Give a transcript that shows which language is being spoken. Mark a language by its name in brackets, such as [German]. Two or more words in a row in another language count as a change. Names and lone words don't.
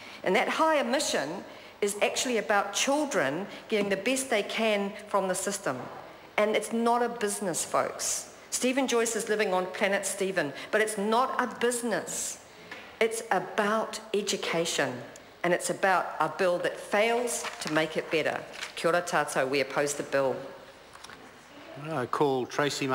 [English] And that higher mission is actually about children getting the best they can from the system. And it's not a business, folks. Stephen Joyce is living on planet Stephen, but it's not a business. It's about education, and it's about a bill that fails to make it better. [Māori] Kia ora tātou, [English] we oppose the bill. I call Tracy